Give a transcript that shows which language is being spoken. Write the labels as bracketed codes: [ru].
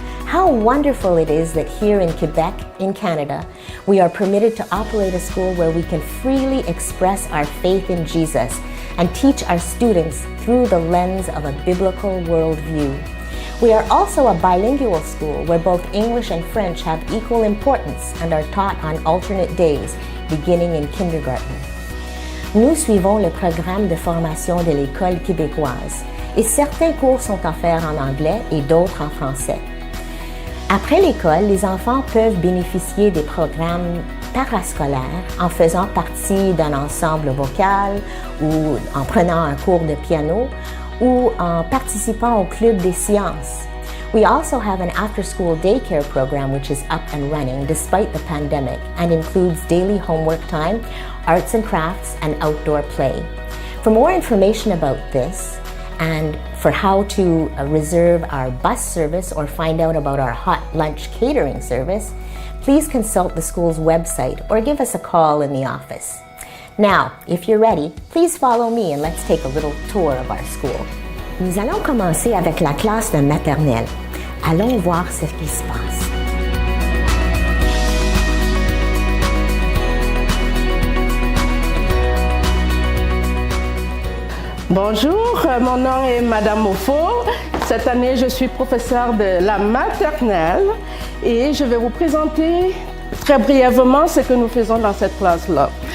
[en] How wonderful it is that here in Quebec, in Canada, we are permitted to operate a school where we can freely express our faith in Jesus and teach our students through the lens of a biblical worldview. We are also a bilingual school where both English and French have equal importance and are taught on alternate days, beginning in kindergarten. [fr] Nous suivons le programme de formation de l'École québécoise et certains cours sont offerts en anglais et d'autres en français. Après l'école, les enfants peuvent bénéficier des programmes parascolaires en faisant partie d'un ensemble vocal ou en prenant un cours de piano ou en participant au club des sciences. [en] We also have an after-school daycare program which is up and running despite the pandemic and includes daily homework time, arts and crafts, and outdoor play. For more information about this and for how to reserve our bus service or find out about our hot lunch catering service, please consult the school's website or give us a call in the office. Now, if you're ready, please follow me and let's take a little tour of our school. [fr] Nous allons commencer avec la classe de maternelle. Allons voir ce qui se passe. Bonjour, mon nom est Madame Mofo. Cette année, je suis professeure de la maternelle et je vais vous présenter très brièvement ce que nous faisons dans cette classe-là.